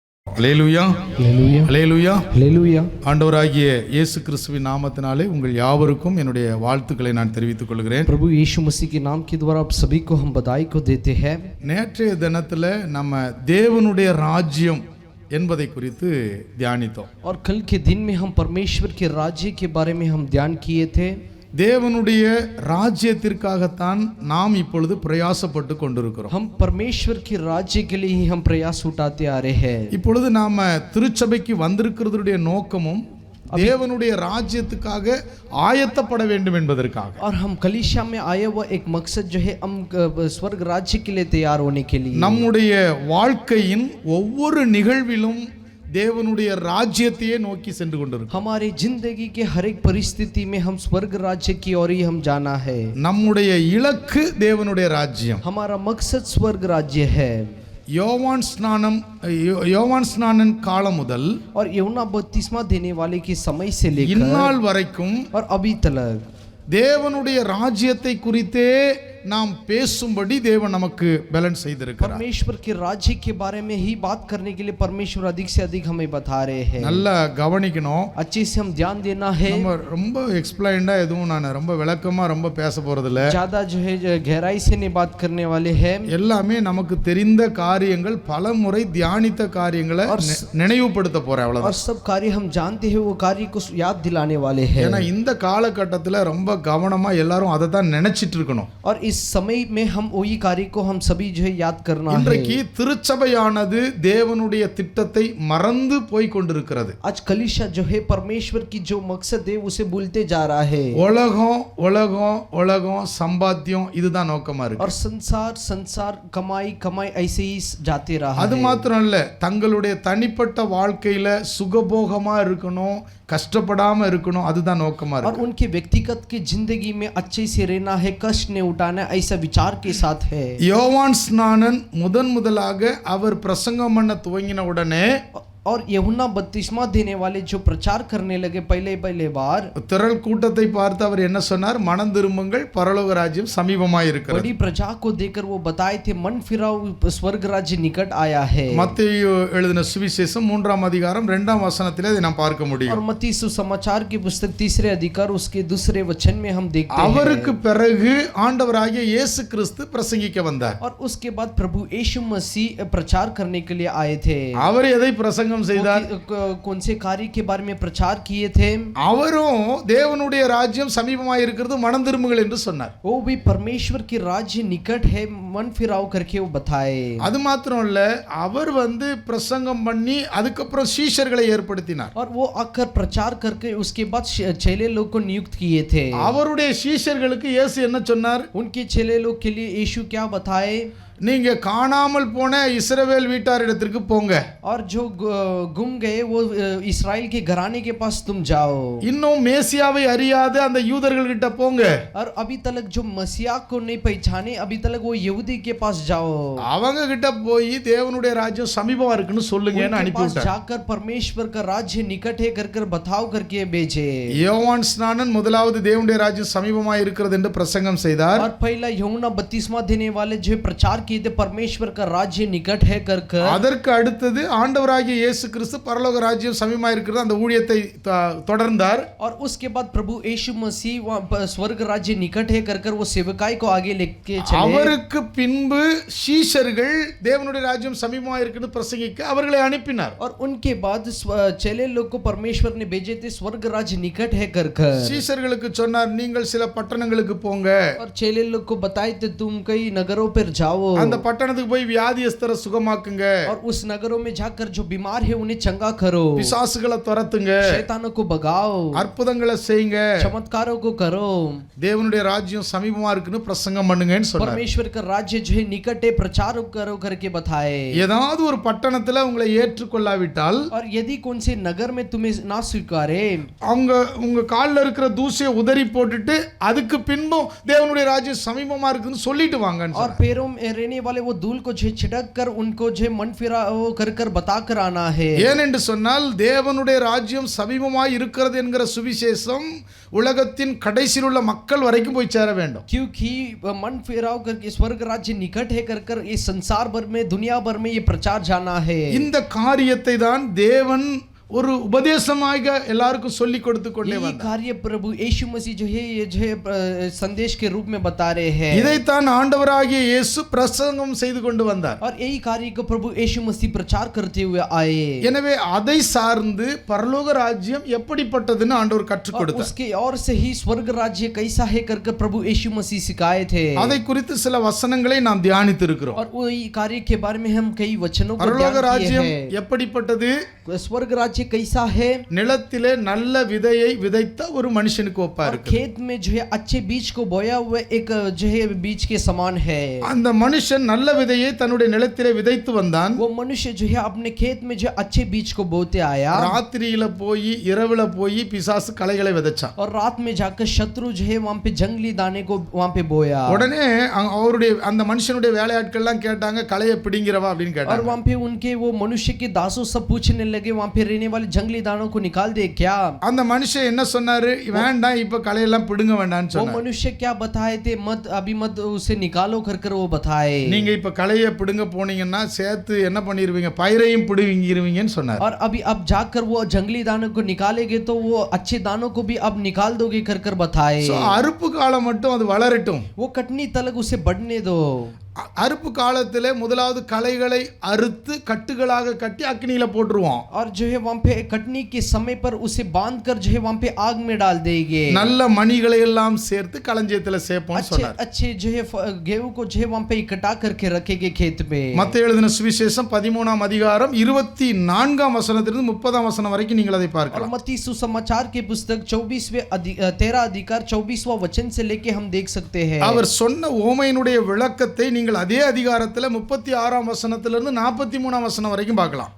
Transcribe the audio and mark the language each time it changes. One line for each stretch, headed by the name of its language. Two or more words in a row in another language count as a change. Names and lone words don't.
Tamil: அல்லேலூயா
English: Hallelujah.
Tamil: அல்லேலூயா.
English: Hallelujah.
Tamil: ஆண்டவராகிய இயேசு கிறிஸ்துவின் நாமத்தினாலே உங்கள் யாவருக்கும் என்னுடைய வாழ்த்துக்களை நான் தெரிவித்துக் கொள்கிறேன்.
Hindi: प्रभु यीशु मसीह के नाम के द्वारा आप सभी को हम बधाई को देते हैं.
Tamil: நேற்றைய தினத்தில் நம்ம தேவனுடைய ராஜ்யம் என்பதை குறித்து தியானித்தோம்.
Hindi: और कल के दिन में हम परमेश्वर के राज्य के बारे में हम ध्यान किए थे.
Tamil: தேவனுடைய ராஜ்யத்திற்காகத்தான் நாம் இப்பொழுது பிரயாசப்பட்டு கொண்டிருக்கிறோம்.
Hindi: हम परमेश्वर के राज्य के लिए ही हम प्रयास उठाते आ रहे हैं.
Tamil: இப்பொழுது நாம திருச்சபைக்கு வந்திருக்கிறதுடைய நோக்கமும் தேவனுடைய ராஜ்யத்துக்காக ஆயத்தப்பட வேண்டும் என்பதற்காக.
Hindi: और हम कलीसिया में आए हुआ एक मकसद जो है हम स्वर्ग राज्य के लिए तैयार होने के लिए
Tamil: நம்முடைய வாழ்க்கையின் ஒவ்வொரு நிகழ்விலும் தேவனுடைய ராஜ்யத்தையே நோக்கி சென்று கொண்டிருக்கிறோம்.
Hindi: हमारी जिंदगी के हर एक परिस्थिति में हम स्वर्ग राज्य की ओर ही हम जाना है.
Tamil: நம்முடைய இலக்கு தேவனுடைய ராஜ்யம்.
Hindi: हमारा मकसद स्वर्ग राज्य है.
Tamil: யோவான் ஸ்நானன் காலம் முதல்
Hindi: और यूहन्ना बपतिस्मा देने वाले के समय से लेकर
Tamil: இந்நாள் வரைக்கும்
Hindi: और अभी तक
Tamil: தேவனுடைய ராஜ்யத்தை குறித்தே நாம் பேசும்படி தேவன் நமக்கு பலன் செய்திருக்கிறார்.
Hindi: परमेश्वर के राज्य के बारे में ही बात करने के लिए परमेश्वर अधिक से अधिक हमें बता रहे हैं.
Tamil: நல்லா கவனிக்கணும்.
Hindi: अच्छे से हम ध्यान देना है.
Tamil: நம்ம ரொம்ப எக்ஸ்பிளைன்டா எதுவும் நான் ரொம்ப விளக்கமா ரொம்ப பேச போறதில்ல.
Hindi: ज्यादा जो है गहराई से नहीं बात करने वाले हैं.
Tamil: எல்லாமே நமக்கு தெரிந்த காரியங்கள், பல முறை தியானித்த காரியங்களை நினைவுபடுத்த போறேன் அவ்வளவுதான்.
Hindi: और सब कार्य हम जानते हैं वो कार्य को याद दिलाने वाले हैं.
Tamil: ஏன்னா இந்த காலகட்டத்தில் ரொம்ப கவனமா எல்லாரும் அதை தான் நினைச்சிட்டு இருக்கணும்.
Hindi: और इस समय में हम वही कार्य को हम सभी जो है याद करना है.
Tamil: இன்றைக்கு திருச்சபையானது தேவனுடைய திட்டத்தை மறந்து போய் கொண்டிருக்கிறது.
Hindi: आज कलीसिया जो है परमेश्वर की जो मकसद है उसे भूलते जा रहा है.
Tamil: உலகம் உலகம் உலகம் சம்பாத்தியம் இதுதான் நோக்கமா இருக்கு.
Hindi: और संसार संसार कमाई कमाई ऐसे ही जाते रहा.
Tamil: அது மாத்திரம் இல்ல, தங்களுடைய தனிப்பட்ட வாழ்க்கையில சுகபோகமா இருக்கணும், கஷ்டப்படாம இருக்கணும், அதுதான் நோக்கமா
Hindi: और
Tamil: இருக்கு.
Hindi: उनके व्यक्तिगत की जिंदगी में अच्छे से रहना है, कष्ट नहीं उठाना, ऐसा विचार के साथ है.
Tamil: யோவான் ஸ்நானன் முதலாக அவர் பிரசங்கம் பண்ண துவங்கின உடனே
Hindi: और यूहन्ना बपतिस्मा देने वाले जो प्रचार करने लगे पहले बार
Tamil: திரள் கூட்டத்தை பார்த்து அவர் என்ன சொன்னார்? மனம் திரும்புங்கள், பரலோக ராஜ்யம் சமீபமாய் இருக்கிறது.
Hindi: बड़ी प्रजा को देखकर वो बताए थे मन फिराओ स्वर्ग राज्य निकट आया है.
Tamil: மத்தேயு எழுதின சுவிசேஷம் 3ஆம் அதிகாரம் 2ஆம் வசனத்திலே அதை நாம் பார்க்க முடியும்.
Hindi: और मत्ती सुसमाचार की पुस्तक 3 अधिकार उसके 2 वचन में हम देखते हैं.
Tamil: அவருக்கு பிறகு ஆண்டவராகிய இயேசு கிறிஸ்து பிரசங்கிக்க வந்தார்.
Hindi: और उसके बाद प्रभु यीशु मसीह प्रचार करने के लिए आए थे.
Tamil: அவர் எதை பிரசங்கம் செய்தார்?
Hindi: कौन से कार्य के बारे में प्रचार किए थे?
Tamil: அவரும் தேவனுடைய ராஜ்யம் சமீபமாய் இருக்கிறது, மனம் திரும்புங்கள் என்று சொன்னார்.
Hindi: वो भी परमेश्वर की राज्य निकट है, मन फिराव करके वो बताए.
Tamil: அது மாத்திரம் இல்ல, அவர் பிரசங்கம் பண்ணி அதுக்கப்புறம் சீஷர்களை ஏற்படுத்தினார்.
Hindi: और वो आकर प्रचार करके उसके बाद चेले लोग को नियुक्त किए थे.
Tamil: அவருடைய சீஷர்களுக்கு இயேசு என்ன சொன்னார்?
Hindi: उनके चेले लोग के लिए यीशु क्या बताए?
Tamil: நீங்க காணாமல் போன இஸ்ரவேல் வீட்டாரிடத்திற்கு போங்க.
Hindi: और जो गुम गए वो इस्राएल के घराने के पास तुम जाओ.
Tamil: இன்னும் மேசியாவை அறியாத அந்த யூதர்கள் கிட்ட போங்க.
Hindi: और अभी तक जो मसीहा को नहीं पहचाने अभी तक वो यहूदी के पास जाओ.
Tamil: அவங்க கிட்ட போய் தேவனுடைய ராஜ்யம் சமீபமா இருக்குன்னு சொல்லுங்கன்னு அனுப்பி விட்டார்.
Hindi: जाकर परमेश्वर का राज्य निकट है कर बताओ करके भेजे.
Tamil: யோவான் ஸ்நானன் முதலாவது தேவனுடைய ராஜ்யம் சமீபமா இருக்கிறது என்று பிரசங்கம் செய்தார்.
Hindi: और पहला यूहन्ना बपतिस्मा देने वाले जो प्रचार किए थे परमेश्वर का राज्य निकट है कर
Tamil: அதற்கு அடுத்தது ஆண்டவராகிய இயேசு கிறிஸ்து பரலோக ராஜ்யம் சமீபமா இருக்கிறது அந்த ஊழியத்தை தொடர்ந்தார்.
Hindi: और उसके बाद प्रभु यीशु मसीह स्वर्ग राज्य निकट है कर वो सेवकाई को आगे लेके चले.
Tamil: அவருக்கு பின்பு சீஷர்கள் தேவனுடைய ராஜ்யம் சமீபமா இருக்குன்னு பிரசங்கிக்க அவர்களை அனுப்பினார்.
Hindi: और उनके बाद चेले लोग को परमेश्वर ने भेजे थे स्वर्ग राज्य निकट है कर
Tamil: சீஷர்களுக்கு சொன்னார், நீங்கள் சில பட்டணங்களுக்கு போங்க.
Hindi: और चेले लोग को बताए थे तुम कई नगरों पर जाओ.
Tamil: அந்த பட்டணத்துக்கு போய் வியாதியஸ்தரை சுகமாக்குங்க.
Hindi: और उस नगरों में जाकर जो बीमार है उन्हें चंगा करो.
Tamil: பிசாசுகளை துரத்துங்க.
Hindi: शैतानों को भगाओ.
Tamil: அற்புதங்களை செய்யுங்க.
Hindi: चमत्कारों को करो.
Tamil: தேவனுடைய ராஜ்யம் சமீபமா இருக்குன்னு பிரசங்கம் பண்ணுங்கன்னு சொன்னார்.
Hindi: परमेश्वर का राज्य जो है निकट है प्रचार करो करके बताए.
Tamil: ஏதாவது ஒரு பட்டணத்துல உங்களை ஏற்றுக்கொள்ளாவிட்டால்
Hindi: और यदि कौन से नगर में तुम्हें ना स्वीकारे
Tamil: அவங்க உங்க கால்ல இருக்கிற தூசியை உதறி போட்டுட்டு அதுக்கு பின்பும் தேவனுடைய ராஜ்யம் சமீபமா இருக்குன்னு சொல்லிட்டு வாங்கன்னு
Hindi: और
Tamil: சொன்னார்.
Hindi: पैरों में रहने वाले वो धूल को जो छिटक कर उनको जो मन फिरा वो कर कर बता कर आना है।
Tamil: ஏனென்று சொன்னால் தேவனுடைய ராஜ்யம் சமீபமாய் இருக்கிறது என்கிற சுவிசேஷம் உலகத்தின் கடைசியில் உள்ள மக்கள் வரைக்கும் போய் சேர வேண்டும்.
Hindi: क्योंकि मन फिराव करके स्वर्ग राज्य निकट है कर कर इस संसार भर में दुनिया भर में ये प्रचार जाना है।
Tamil: இந்த காரியத்தை தான் தேவன் ஒரு உபதேசமாக எல்லாருக்கும் சொல்லி கொடுத்து கொண்டே
Hindi: ये
Tamil: வந்தார்.
Hindi: कार्य प्रभु यीशु मसीह जो है ये जो है संदेश के रूप में बता रहे हैं।
Tamil: இதைத்தான் ஆண்டவராகிய இயேசு பிரசங்கம் செய்து கொண்டு வந்தார்.
Hindi: और यही कार्य को प्रभु यीशु मसीह प्रचार करते हुए आए।
Tamil: எனவே அதை சார்ந்து பரலோக ராஜ்யம் எப்படிப்பட்டதுன்னு ஆண்டவர் கற்றுக்
Hindi: और
Tamil: கொடுத்தார்.
Hindi: उसके और से ही स्वर्ग राज्य कैसा है कर कर प्रभु यीशु मसीह सिखाए थे।
Tamil: அதை குறித்து சில வசனங்களை நாம் தியானித்து இருக்கிறோம்.
Hindi: और वही कार्य के बारे में हम कई वचनों को
Tamil: பரலோக
Hindi: ध्यान किए
Tamil: ராஜ்யம்
Hindi: हैं।
Tamil: எப்படிப்பட்டது?
Hindi: स्वर्ग राज्य कैसा है?
Tamil: நிலத்திலே நல்ல விதையை விதைத்த ஒரு மனுஷனுக்கு ஒப்பா
Hindi: और
Tamil: இருக்கு.
Hindi: खेत में जो है अच्छे बीज को बोया हुआ एक जो है बीज के समान है।
Tamil: அந்த மனுஷன் நல்ல விதையை தன்னுடைய நிலத்திலே விதைத்து வந்தான்.
Hindi: वो मनुष्य जो है अपने खेत में जो अच्छे बीज को बोते आया
Tamil: ராத்திரியில போய் இரவுல போய் பிசாசு களைகளை விதைச்சான்.
Hindi: और रात में जाकर शत्रु जो है वहां पे जंगली दाने को वहां पे बोया।
Tamil: உடனே அவருடைய அந்த மனுஷனுடைய வேலையாட்கள் எல்லாம் கேட்டாங்க, களையை பிடிங்கிறவா அப்படின்னு
Hindi: और
Tamil: கேட்டாங்க.
Hindi: वहां पे उनके वो मनुष्य के दासों सब पूछने लगे वहां पे रहने वाले जंगली दानों को निकाल दे क्या?
Tamil: அந்த மனுஷன் என்ன சொன்னாரு? வேண்டாம், இப்ப களையெல்லாம் பிடுங்க வேண்டாம்னு
Hindi: वो
Tamil: சொன்னார்.
Hindi: मनुष्य क्या बताए थे? मत अभी मत उसे निकालो कर कर वो बताए।
Tamil: நீங்க இப்ப களையை பிடுங்க போனீங்கன்னா சேர்த்து என்ன பண்ணிருவீங்க? பயிரையும் பிடுங்கிருவீங்கன்னு சொன்னார்.
Hindi: और अभी अब जाकर वो जंगली दानों को निकालेंगे तो वो अच्छे दानों को भी अब निकाल दोगे कर कर बताए।
Tamil: So, அறுப்பு காலம் மட்டும் அது வளரட்டும்.
Hindi: वो कटनी तलक उसे बढ़ने दो।
Tamil: அறுப்பு காலத்திலே முதலாவது களைகளை அறுத்து கட்டுகளாக கட்டி அக்னியில போட்டுருவோம்.
Hindi: और जो है वहां पे कटनी के समय पर उसे बांध कर जो है वहां पे आग में डाल देंगे।
Tamil: நல்ல மணிகளை எல்லாம் சேர்த்து களஞ்சியத்துல சேப்போம்னு
Hindi: अच्छे
Tamil: சொன்னார்.
Hindi: अच्छे जो है गेहूं को जो है वहां पे इकट्ठा करके रखेंगे खेत में।
Tamil: மத்தேயு எழுதின சுவிசேஷம் 13ஆம் அதிகாரம் 24ஆம் வசனத்திலிருந்து 30ஆம் வசனம் வரைக்கும் நீங்கள் அதை
Hindi: और
Tamil: பார்க்கலாம்.
Hindi: मत्ती सुसमाचार की पुस्तक 13 अधिकार 24वां वचन से लेके हम देख सकते हैं।
Tamil: அவர் சொன்ன ஓமையினுடைய விளக்கத்தை நீங்கள் அதே அதிகாரத்துல 36ஆம் வசனத்திலிருந்து 43ஆம் வசனம் வரைக்கும் பார்க்கலாம்.